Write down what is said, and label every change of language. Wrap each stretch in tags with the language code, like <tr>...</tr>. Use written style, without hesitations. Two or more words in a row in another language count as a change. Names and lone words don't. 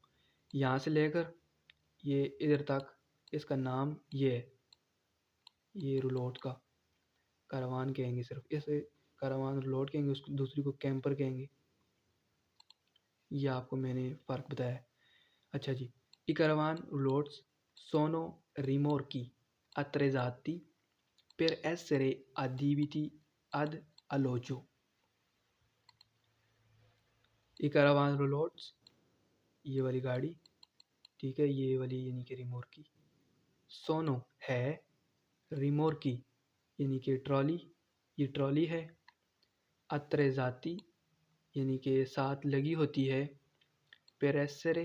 <hi>यहाँ से लेकर ये इधर तक इसका नाम ये है, ये रूलोट का करावान कहेंगे, सिर्फ इसे</hi> <it>caravan roulotte</it> <hi>कहेंगे, उसको दूसरी को कैंपर कहेंगे। ये आपको मैंने फ़र्क बताया। अच्छा जी,</hi> <it>i caravan roulots sono rimorchi attrezzati per essere adibiti ad alloggio। i caravan roulots</it> <hi>ये वाली गाड़ी, ठीक है, ये वाली यानी कि रिमोर्की, सोनो है, रिमोर्की यानी कि ट्रॉली, ये ट्रॉली है, अत्रेजाती यानी कि साथ लगी होती है, पेरेसरे</hi>